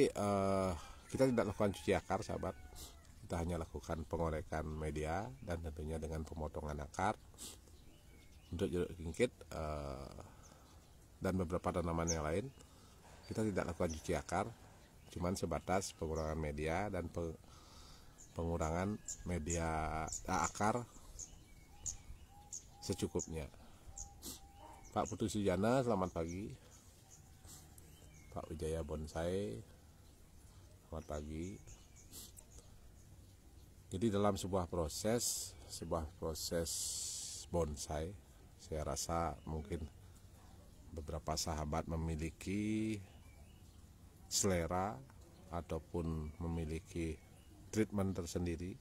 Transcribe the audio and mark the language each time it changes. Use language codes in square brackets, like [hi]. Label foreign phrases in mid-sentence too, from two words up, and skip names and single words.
[id] Tapi kita tidak lakukan cuci akar sahabat, kita hanya lakukan pengorekan media dan tentunya dengan pemotongan akar untuk jeruk kingkit dan beberapa tanaman yang lain. Kita tidak lakukan cuci akar, cuman sebatas pengurangan media dan pengurangan media akar secukupnya. Pak Putu Sujana, selamat pagi. Pak Wijaya Bonsai, selamat pagi. Jadi dalam sebuah proses bonsai, saya rasa mungkin beberapa sahabat memiliki selera ataupun memiliki treatment tersendiri.